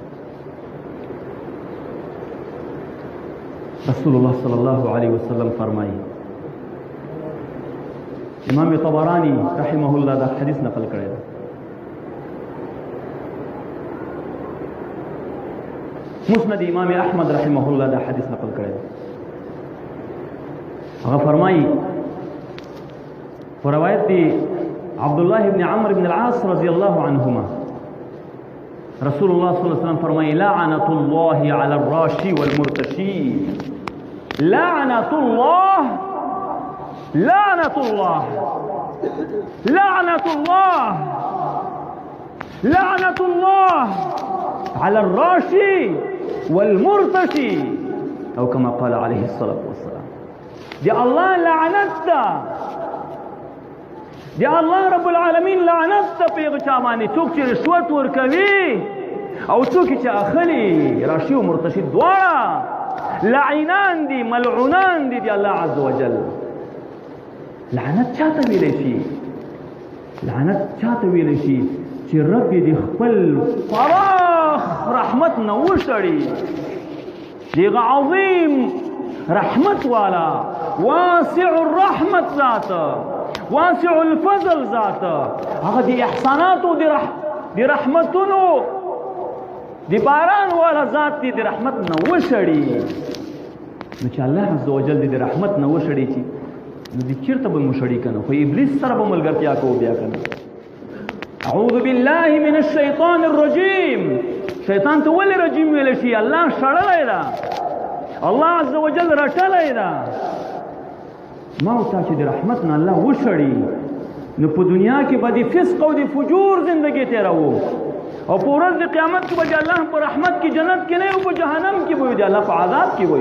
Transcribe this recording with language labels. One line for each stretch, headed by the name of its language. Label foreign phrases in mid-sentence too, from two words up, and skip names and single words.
Pashto: رسول الله صلی الله علیه وسلم فرمایي، امام طبرانی
Arabic: رحمه الله
Pashto: دا حدیث نقل کړی دی، مسند امام احمد
Arabic: رحمه الله
Pashto: دا حدیث نقل کړی دی. هغه فرمایي
Arabic: ورواية عبد الله بن عمرو بن العاص رضي الله عنهما رسول الله صلى الله عليه وسلم فرمائے لعنة الله على الراشي والمرتشي. لعنة الله لعنة الله لعنة الله لعنة الله على الراشي والمرتشي أو كما قال عليه الصلاة والسلام.
Pashto: دي الله لعنته، دی
Arabic: الله رب العالمین
Pashto: لعنت ته په هغه چا باندې څوک چې رشوت ورکوي او څوک چې اخلي. راشي او مرتشي دواړه لعینان دي، ملعونان دي دی الله
Arabic: عز وجل.
Pashto: لعنت چاته ویلی شي؟ لعنت چاته ویلی شي چې رب دې خپل فراخ رحمت نه وشړي، دغه عظیم رحمت والا
Arabic: واسع الرحمت
Pashto: ذاته،
Arabic: واسع الفضل
Pashto: ذاته، هغه د احساناتو د رحمتونو د باران والا ذات دی، د رحمت نه وشړي. نو چې الله
Arabic: عز وجل
Pashto: د رحمت نه وشړي چې نو د چیرته به مشړي کنه، خو ابلیس سره به ملګرتیا کوو بیا کنه.
Arabic: اعوذ بالله من الشیطان الرجیم.
Pashto: شیطان ته ولې رجیم ویل شي؟ الله شړلی ده، الله
Arabic: عز وجل
Pashto: رټلی ده. ما او تا چې د رحمت نه الله وشړي نو په دنیا کې به د فسق او د فجور زندگی تیروو، او په ورځ د قیامت کې به د الله په رحمت کې جنت کې نه یو، په جهنم کې به د الله په عذاب کې به یو.